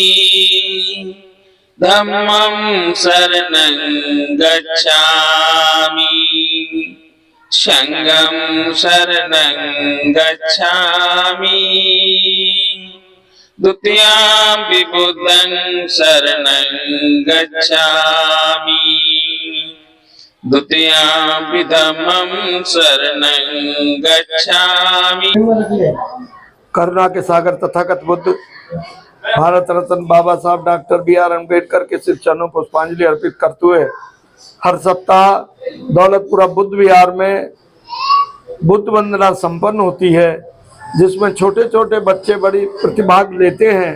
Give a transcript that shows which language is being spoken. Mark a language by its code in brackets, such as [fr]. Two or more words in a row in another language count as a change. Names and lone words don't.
[pi] धम्मं शरणं गच्छामि संघं शरणं गच्छामि द्वितीयाम्पि बुद्धं शरणं गच्छामि द्वितीयाम्पि धम्मं शरणं गच्छामि। [hi] करुणा के सागर तथागत बुद्ध भारत रत्न बाबा साहब डॉक्टर BR अम्बेडकर के श्री चरणों पुष्पांजलि अर्पित करते हुए हर सप्ताह दौलतपुरा बुद्ध विहार में बुद्ध वंदना संपन्न होती है, जिसमें छोटे छोटे बच्चे बड़ी प्रतिभाग लेते हैं।